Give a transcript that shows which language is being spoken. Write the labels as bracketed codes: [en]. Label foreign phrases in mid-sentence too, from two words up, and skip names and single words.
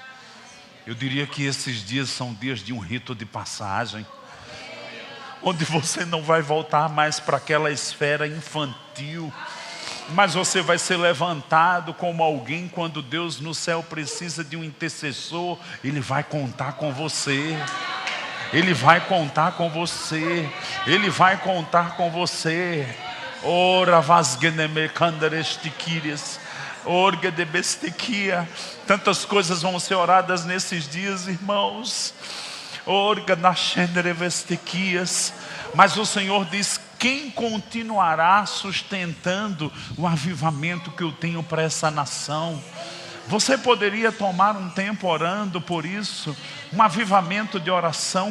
[pt] Eu diria que esses dias são dias de um rito de passagem, onde você não vai voltar mais para aquela esfera infantil, mas você vai ser levantado como alguém. Quando Deus no céu precisa de um intercessor, Ele vai contar com você. Ele vai contar com você. Ele vai contar com você. Ora vasgeneme kandarestiquires. Orga de bestequia. Tantas coisas vão ser oradas nesses dias, irmãos. Orga nascendere vestequias. Mas o Senhor diz, quem continuará sustentando o avivamento que eu tenho para essa nação? Você poderia tomar um tempo orando por isso, um avivamento de oração.